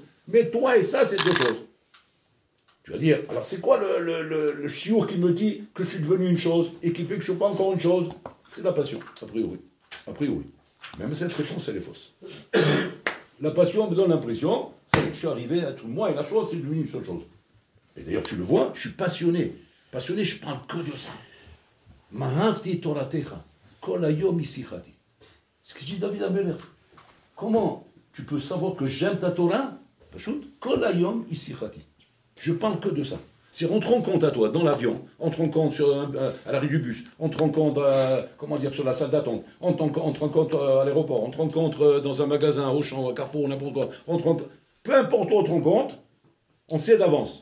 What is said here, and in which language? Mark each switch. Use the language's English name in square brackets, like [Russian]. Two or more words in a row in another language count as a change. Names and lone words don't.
[French] Mais toi et ça, c'est deux choses. Tu vas dire, alors c'est quoi le chiour qui me dit que je suis devenu une chose et qui fait que je ne suis pas encore une chose? C'est la passion, a priori. A priori. Même cette réponse, elle est fausse. La passion me donne l'impression, c'est que je suis arrivé à tout moi et la chose, c'est devenu une seule chose. Et d'ailleurs, tu le vois, je suis passionné. Passionné, je parle que de ça. [Hebrew] מה אהבתי תורתך, כל היום היא שיחתי. [French] Ce que dit David Ameler. Comment tu peux savoir que j'aime ta Torah? [Hebrew] כל היום היא שיחתי. [French] Je parle que de ça. Si on te rencontre à toi, dans l'avion, on te rencontre à l'arrêt du bus, on te rencontre sur la salle d'attente, on te rencontre à l'aéroport, on te rencontre dans un magasin, au champ, au Carrefour, n'importe quoi, peu importe où on te rencontre, on sait d'avance.